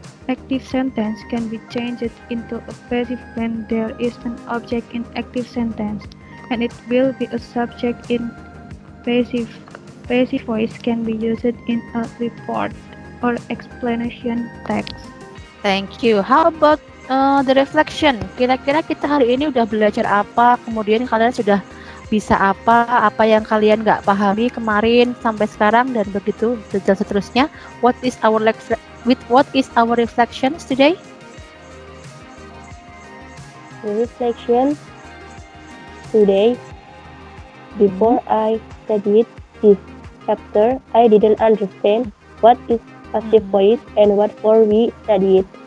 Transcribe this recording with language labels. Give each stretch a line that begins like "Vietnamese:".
English: Active sentence can be changed into a passive when there is an object in active sentence, and it will be a subject in passive. Passive voice can be used in a report or explanation text. Thank you. How about the reflection?
Indonesian: Kira-kira kita hari ini udah belajar apa? Kemudian kalian sudah bisa apa yang kalian nggak pahami kemarin sampai sekarang dan begitu dan seterusnya.
English: What is our reflections today? The reflection today. Before I studied this chapter, I didn't understand what is passive voice and what for we study it.